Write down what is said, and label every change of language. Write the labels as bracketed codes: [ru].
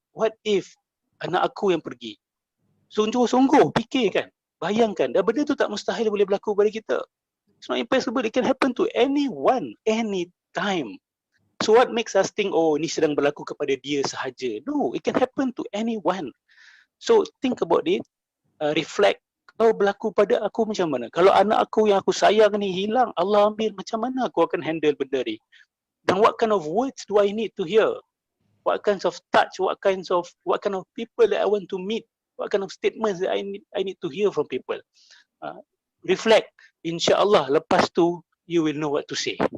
[en] What if [ms] anak aku yang pergi? Sungguh-sungguh fikirkan, bayangkan. Dan benda tu tak mustahil boleh berlaku pada kita. [en] It's not impossible. It can happen to anyone, anytime. So what makes us think, oh, [ms] ni sedang berlaku kepada dia sahaja? [en] No, it can happen to anyone. So think about it, reflect [ms] Kalau berlaku pada aku macam mana? Kalau anak aku yang aku sayang ni hilang, Allah ambil, macam mana aku akan handle benda ni? [en] Dan what kind of words do I need to hear? What kinds of touch, what kind of people that I want to meet? What kind of statements that I need to hear from people? Reflect. InsyaAllah [ms] lepas tu [en] you will know what to say.